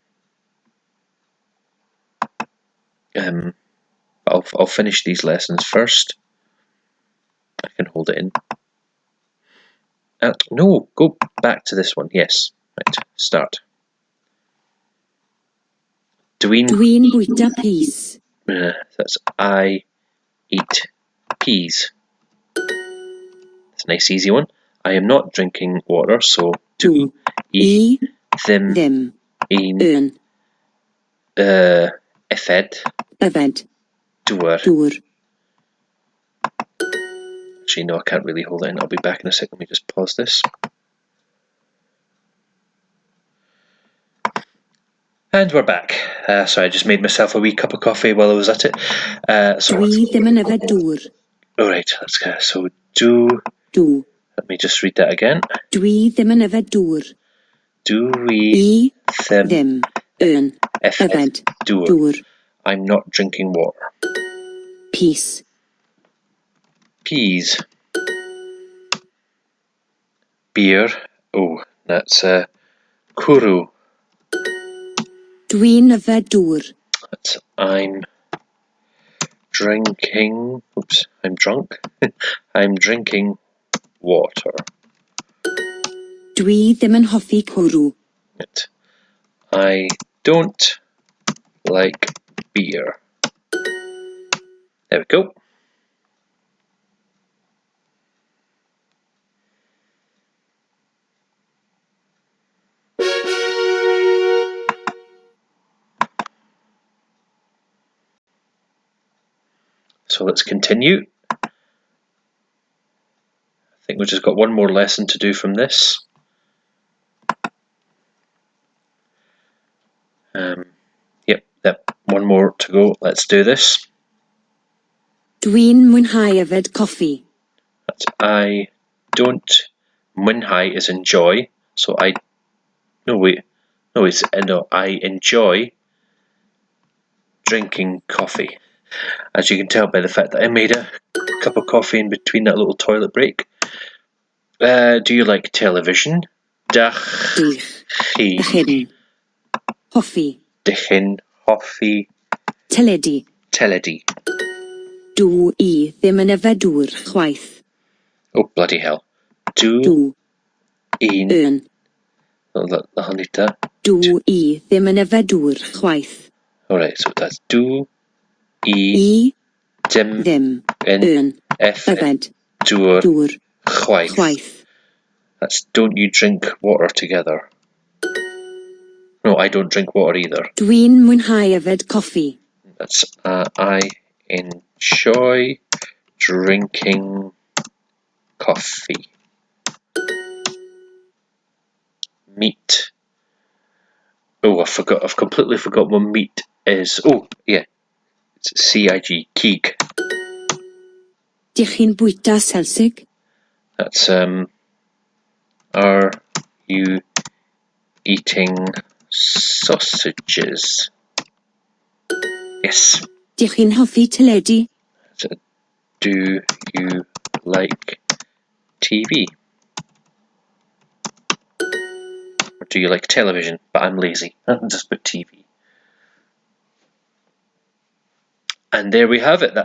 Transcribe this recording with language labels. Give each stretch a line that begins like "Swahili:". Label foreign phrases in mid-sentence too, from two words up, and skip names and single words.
English: I'll finish these lessons first. I can hold it in. No, go back to this one. Yes. Right, start.
Welsh: Dwi'n bwyta peas.
English: That's I eat peas. It's a nice easy one. I am not drinking water, so do I
Welsh: ddim un yfed dŵr.
English: Actually, no, I can't really hold it in. I'll be back in a second. Let me just pause this. And we're back. Sorry, I just made myself a wee cup of coffee while I was at it.
Welsh: Dwi ddim yn yfed dŵr.
English: Alright, let's go. So, do. Let me just read that again.
Welsh: Dwi ddim yn yfed dŵr. Dwi ddim yn yfed dŵr.
English: I'm not drinking water. Peas. Beer. Oh, that's cwrw.
Welsh: Dwi'n yfed dŵr.
English: That's I'm drinking. Oops, I'm drunk. I'm drinking water.
Welsh: Dwi ddim yn hoffi cwrw.
English: I don't like beer. There we go. So let's continue. I think we've just got one more lesson to do from this. Yep, one more to go. Let's do this.
Welsh: Dwi'n mwynhau yfed coffi.
English: That's I don't. Mwynhau is enjoy. So I enjoy drinking coffee. As you can tell by the fact that I made a cup of coffee in between that little toilet break. Do you like television?
Welsh: Dych. Hoffi. Dych hoffi. Teledu. Dwi ddim yn yfed dŵr chwaith.
English: Oh, bloody hell.
Welsh: Dwi ddim yn yfed dŵr chwaith.
English: Alright, so that's
Welsh: dwi ddim yn yfed dŵr chwaith.
English: That's don't you drink water together. No, I don't drink water either.
Welsh: Dwi'n mwynhau yfed coffi.
English: That's I enjoy drinking coffee. Meat. Oh, I've completely forgot what meat is. Oh, yeah. It's C-I-G, cig.
Welsh: Dych chi'n bwyta selsig?
English: That's, are you eating sausages? Yes.
Welsh: Dych chi'n hoffi teledu?
English: Do you like TV? Or do you like television? But I'm lazy. Just put TV. And there we have it.